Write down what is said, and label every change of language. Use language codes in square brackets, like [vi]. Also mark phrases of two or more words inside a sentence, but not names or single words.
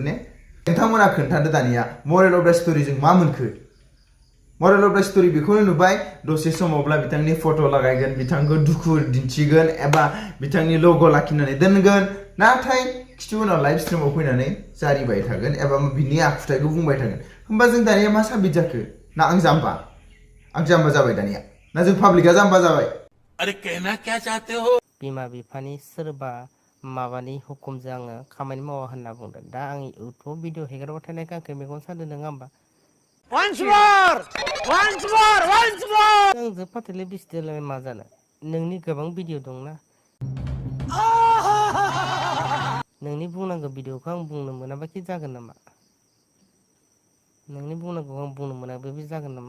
[brx] ने नोंथांमोना खोन्थादो दानिया [en] moral of the story [brx] मा मोनखो [en] moral of the story [brx] बेखौनो नुबाय दसे समावब्ला बिथांनि फट' लागायगोन बिथांखौ दुखु दिन्थिगोन एबा बिथांनि लग' लाखिनानै दोनगोन नाथाय खिथु उनाव [en] live stream [brx] फैनानै जारिबाय थागोन एबा बिनि आखुथायखौ बुंबाय थागोन होमबा जों दानिया मा साबित जाखो ना आं जाम्बा जाबाय दानिया ना जों पाब्लिकआ जाम्बा जाबाय [hi] अरे कहना क्या चाहते हो [brx] बिमा बिफानि सोरबा माबानि हुकुमजों आङो खामानि मावा होनना बुंदों दा आं [en] YouTube video [brx] हेगारबाय थानायखौ आंखौ मेगन सादों नङा होमबा आंजों फाथैलाय बिसिदोलाय मा जानो नोंनि गोबां भिडिअ दंना नोंनि बुंनांगौ भिडिअखौ आं बुंनो मोनाबा कि जागोन नामा नोंनि बुंनांगौखौ आं बुंनो मोनाबा बे जागोन नामा